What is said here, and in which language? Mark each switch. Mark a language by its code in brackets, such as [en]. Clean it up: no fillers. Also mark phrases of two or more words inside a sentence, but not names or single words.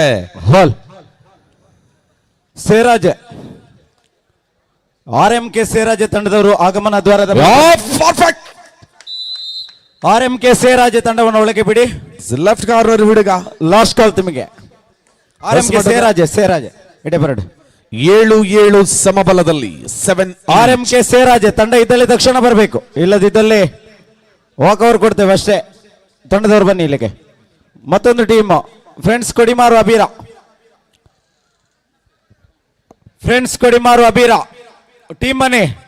[kn] ಹಾಲ್ ಸೇರಾಜ್ RMK ಸೇರಾಜ್ ತಂಡದವರು ಆಗಮನ ದ್ವಾರದ RMK ಸೇರಾಜ್ ತಂಡವನ್ನು ಒಳಗೆ ಬಿಡಿ. [en] left corner [kn] ಹುಡುಗ. [en] last call [kn] ನಿಮಗೆ. [tcy] RMK ಸೇರಾಜ್ ಇಡೆ ಬರಡು. [kn] 7-7 ಸಮಬಲದಲ್ಲಿ 7 RMK ಸೇರಾಜ್ ತಂಡ ಇದ್ದಲ್ಲಿ ತಕ್ಷಣ ಬರಬೇಕು, ಇಲ್ಲದಿದ್ದಲ್ಲಿ [en] walk over [kn] ಕೊಡ್ತೇವೆ ಅಷ್ಟೇ. ತಂಡದವರು ಬನ್ನಿ ಇಲ್ಲಿಗೆ. ಮತ್ತೊಂದು ಟೀಮ್ ಫ್ರೆಂಡ್ಸ್ ಕೊಡಿಮಾರು ಅಬೀರ. ಫ್ರೆಂಡ್ಸ್ ಕೊಡಿಮಾರು ಅಬೀರ ಟೀಮ್ ಬನ್ನಿ.